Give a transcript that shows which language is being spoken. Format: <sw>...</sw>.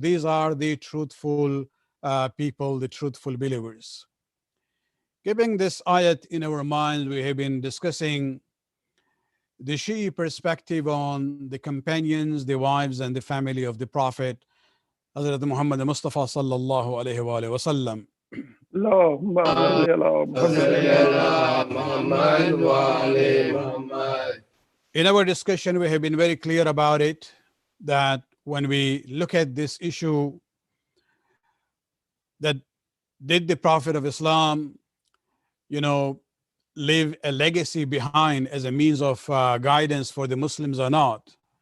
<en>These are the truthful people, the truthful believers. Keeping this ayat in our minds, we have been discussing the Shi'i perspective on the companions, the wives, and the family of the Prophet, Hazrat Muhammad Mustafa sallallahu alayhi wa sallam.</en> <ar>اللهم صل على محمد وآل محمد.</ar> <en>In our discussion, we have been very clear about it, that when we look at this issue, that did the Prophet of Islam, leave a legacy behind as a means of guidance for the Muslims or not?</en>